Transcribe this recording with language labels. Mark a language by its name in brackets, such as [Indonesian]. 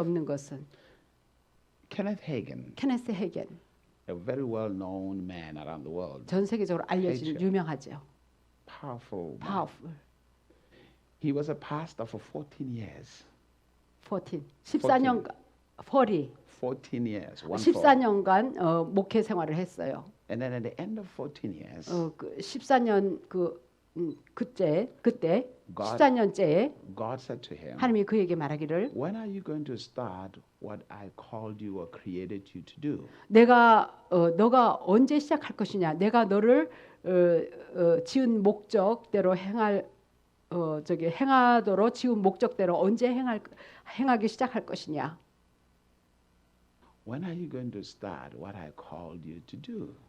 [Korean] 없는 것은 [English] Kenneth Hagin, [Korean] 케네스 헤겐, [English] a very well-known man around the world, [Korean] 전 세계적으로 알려진 [English] Hagen. [Korean] 유명하죠. [English] powerful man. Powerful. He was a pastor for 14 years. [Korean] 14년간 [English] 14 years. [Korean] 14년간 목회 생활을 했어요. [English] And then at the end of 14 years, [Korean] 그 14년 그때 [English] God- [Korean] 14년째에 [English] God said to him, [Korean] 하나님이 그에게 말하기를 [English] when are you going to start what I called you or created you to do? [Korean] 너가 언제 시작할 것이냐? 내가 너를 지은 목적대로 행하도록 지은 목적대로 언제 행하기 시작할 것이냐? [English] When are you going to start what I called you to do?